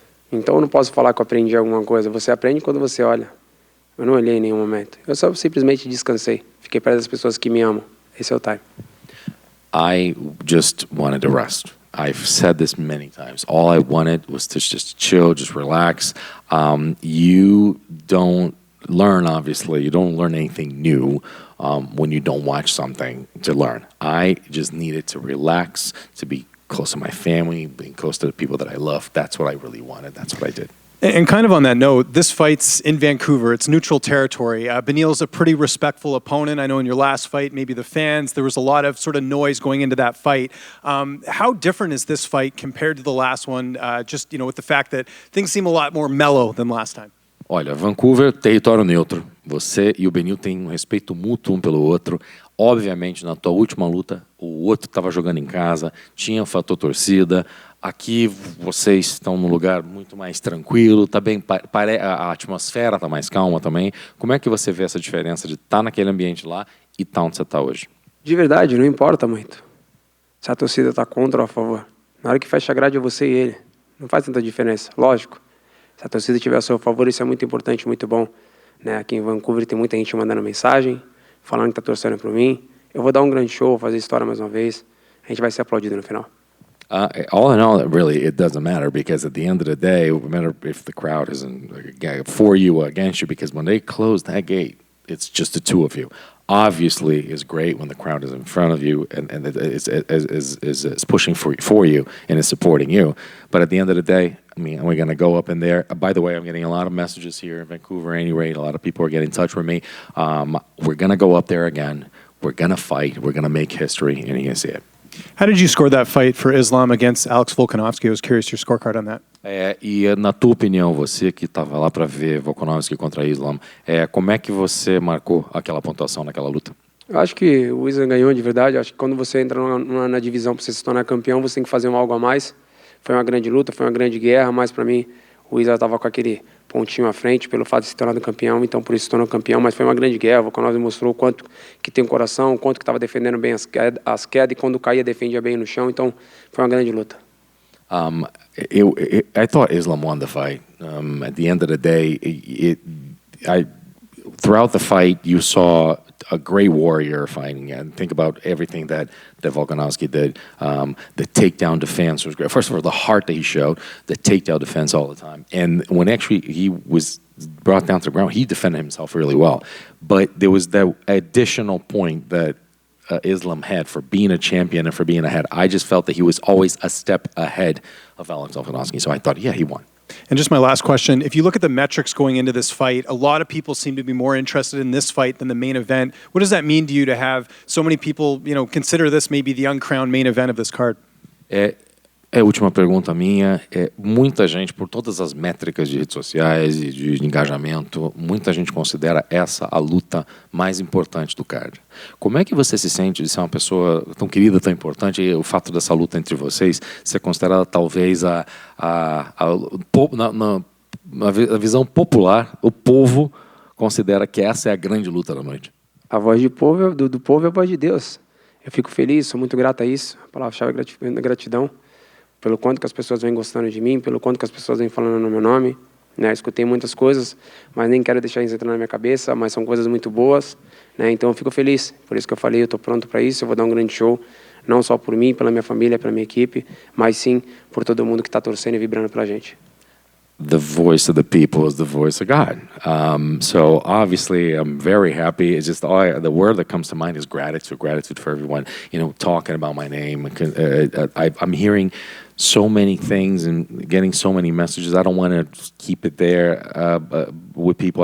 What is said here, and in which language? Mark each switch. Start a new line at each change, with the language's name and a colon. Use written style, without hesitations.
Portuguese: Então eu não posso falar que eu aprendi alguma coisa. Você aprende quando você olha. Eu não olhei em nenhum momento. Eu só simplesmente descansei. Fiquei perto das pessoas que me amam. Esse é o time.
English: I just wanted to rest. I've said this many times. All I wanted was to just chill, just relax. You don't learn, obviously. You don't learn anything new when you don't watch something to learn. I just needed to relax, to be close to my family, being close to the people that I love. That's what I really wanted. That's what I did. And kind of on that note, this fight's in Vancouver. It's neutral territory. Beneil's a pretty respectful opponent. I know in your last fight, maybe the fans, there was a lot of sort of noise going into that fight. How different is this fight compared to the last one, just with the fact that things seem a lot more mellow than last time?
Portuguese: Olha, Vancouver, território neutro. Você e o Beneil têm um respeito mútuo um pelo outro. Obviamente, na tua última luta, o outro estava jogando em casa, tinha o fator torcida. Aqui vocês estão num lugar muito mais tranquilo, tá bem, a atmosfera está mais calma também. Como é que você vê essa diferença de estar naquele ambiente lá e estar onde você está hoje? De verdade, não importa muito. Se a torcida está contra ou a favor. Na hora que fecha a grade é você e ele. Não faz tanta diferença, lógico. Se a torcida estiver a seu favor, isso é muito importante, muito bom. Né? Aqui em Vancouver tem muita gente mandando mensagem, falando que está torcendo por mim. Eu vou dar um grande show, vou fazer história mais uma vez. A gente vai ser aplaudido no final.
English: All in all, really, it doesn't matter because at the end of the day, no matter if the crowd isn't for you or against you, because when they close that gate, it's just the two of you. Obviously, it's great when the crowd is in front of you and is pushing for you and is supporting you. But at the end of the day, I mean, we're going to go up in there. By the way, I'm getting a lot of messages here in Vancouver anyway. A lot of people are getting in touch with me. We're going to go up there again. We're going to fight. We're going to make history, and you're going to see it. How did you score that fight for Islam against Alex Volkanovski? I was curious your scorecard on that.
Portuguese: E na tua opinião, você que estava lá para ver Volkanovski contra Islam, como é que você marcou aquela pontuação naquela luta? Eu acho que o Islam ganhou de verdade. Eu acho que quando você entra na divisão para você se tornar campeão, você tem que fazer algo a mais. Foi uma grande luta, foi uma grande guerra, mas para mim o Islam estava com aquele pontinho à frente pelo fato de se tornar campeão, então por isso se tornou campeão, mas foi uma grande guerra. O Volkanovski mostrou o quanto que tem um coração, o quanto que estava defendendo bem as quedas e quando caía defendia bem no chão, então foi uma grande luta.
English: I thought Islam won the fight. At the end of the day, throughout the fight, you saw a great warrior fighting. And think about everything that Volkanovski did. The takedown defense was great. First of all, the heart that he showed, the takedown defense all the time. And when actually he was brought down to the ground, he defended himself really well. But there was that additional point that Islam had for being a champion and for being ahead. I just felt that he was always a step ahead of Alex Volkanovski. So I thought, yeah, he won. And just my last question, if you look at the metrics going into this fight, a lot of people seem to be more interested in this fight than the main event. What does that mean to you to have so many people, consider this maybe the uncrowned main event of this card?
Portuguese: A última pergunta minha muita gente, por todas as métricas de redes sociais e de engajamento, muita gente considera essa a luta mais importante do card. Como é que você se sente de ser uma pessoa tão querida, tão importante, e o fato dessa luta entre vocês ser considerada talvez na visão popular, o povo considera que essa é a grande luta da noite? A voz do povo é a voz de Deus. Eu fico feliz, sou muito grato a isso. A palavra-chave é gratidão. Pelo quanto que as pessoas vêm gostando de mim, pelo quanto que as pessoas vêm falando no meu nome. Né? Escutei muitas coisas, mas nem quero deixar isso entrar na minha cabeça, mas são coisas muito boas. Né? Então eu fico feliz, por isso que eu falei, eu estou pronto para isso, eu vou dar um grande show, não só por mim, pela minha família, pela minha equipe, mas sim por todo mundo que está torcendo e vibrando pela gente.
English: The voice of the people is the voice of God. So obviously, I'm very happy. It's just the word that comes to mind is gratitude. Gratitude for everyone, talking about my name. I'm hearing so many things and getting so many messages. I don't want to keep it there with people.